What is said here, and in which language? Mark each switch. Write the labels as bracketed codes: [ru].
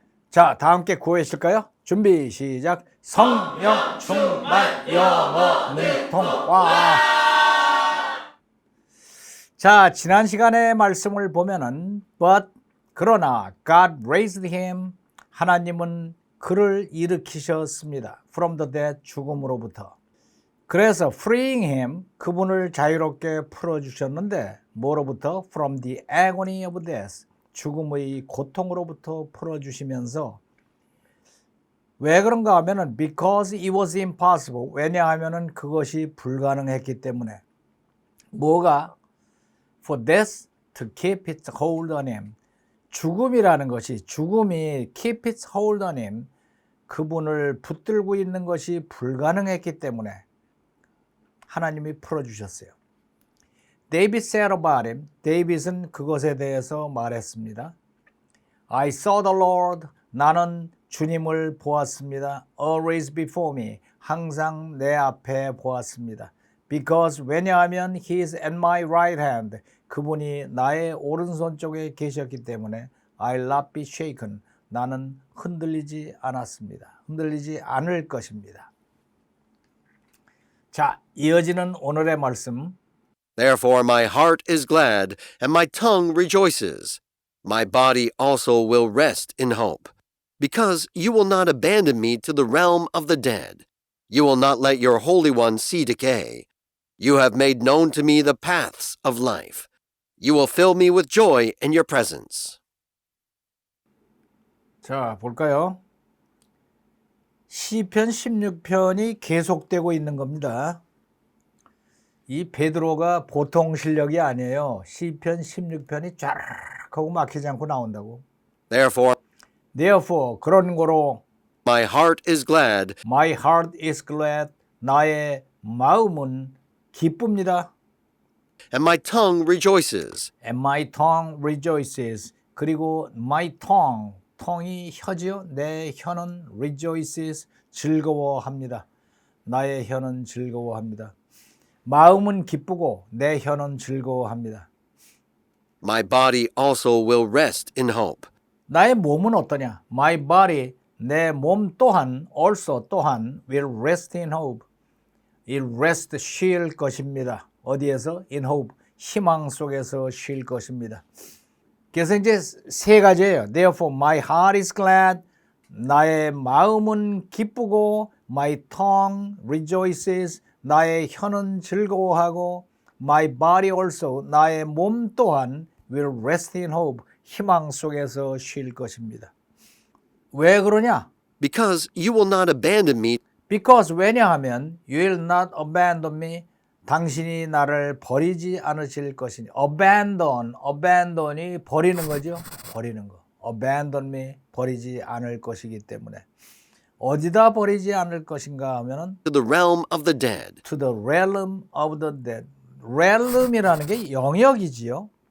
[ko] 자, 다 함께 구호하실까요? 준비 시작. 성령 충만 영어 능통화. 자, 지난 시간의 말씀을 보면은 그러나 [en] God raised him, [ko] 하나님은 그를 일으키셨습니다. [en] From the dead, [ko] 죽음으로부터. 그래서 [en] freeing him, [ko] 그분을 자유롭게 풀어주셨는데 뭐로부터? [en] From the agony of death, [ko] 죽음의 고통으로부터 풀어주시면서 왜 그런가 하면은 [en] because it was impossible, [ko] 왜냐하면은 그것이 불가능했기 때문에. 뭐가? [en] For death to keep its hold on him, [ko] 죽음이라는 것이, 죽음이 [en] keep its hold on him, [ko] 그분을 붙들고 있는 것이 불가능했기 때문에 하나님이 풀어주셨어요. [en] David said about him, [ko] 데이빗은 그것에 대해서 말했습니다. [en] I saw the Lord, [ko] 나는 주님을 보았습니다. [en] Always before me, [ko] 항상 내 앞에 보았습니다. [en] Because, [ko] 왜냐하면 [en] he is at my right hand, [ko] 그분이 나의 오른손 쪽에 계셨기 때문에 [en] I'll not be shaken, [ko] 나는 흔들리지 않았습니다. 흔들리지 않을 것입니다. 자, 이어지는 오늘의 말씀. [en] Therefore my heart is glad, and my tongue rejoices. My body also will rest in hope, because you will not abandon me to the realm of the dead. You will not let your Holy One see decay. You have made known to me the paths of life. You will fill me with joy in your presence. [ko] 자, 볼까요? 시편 16편이 계속되고 있는 겁니다. 이 베드로가 보통 실력이 아니에요. 시편 16편이 쫙 하고 막히지 않고 나온다고. [en] Therefore, [ko] 그런 거로 [en] My heart is glad. My heart is glad. [ko] 나의 마음은 기쁩니다. [en] And my tongue rejoices. And my tongue rejoices. [ko] 그리고 [en] my tongue, [ko] tongu이 혀지요. 내 혀는 rejoices, 즐거워합니다. 나의 혀는 즐거워합니다. 마음은 기쁘고 내 혀는 즐거워합니다. [en] My body also will rest in hope. [ko] 나의 몸은 어떠냐? [en] My body, [ko] 내 몸 또한, [en] also 또한 will rest in hope. [ko] It rest, 쉴 것입니다. 어디에서? [en] In hope, [ko] 희망 속에서 쉴 것입니다. 그래서 이제 세 가지예요. [en] Therefore my heart is glad, [ko] 나의 마음은 기쁘고, [en] my tongue rejoices, [ko] 나의 혀는 즐거워하고, [en] my body also, [ko] 나의 몸 또한 [en] will rest in hope, [ko] 희망 속에서 쉴 것입니다. 왜 그러냐? [en] Because you will not abandon me. Because, [ko] 왜냐하면 [en] you will not abandon me, [ko] 당신이 나를 버리지 않으실 것이니. abandon이 버리는 거죠. 버리는 거. [en] abandon me, [ko] 버리지 않을 것이기 때문에. 어디다 버리지 않을 것인가 하면은 [en] To the realm of the dead. to the realm of the dead. [ko] realm이라는 게 영역이지요.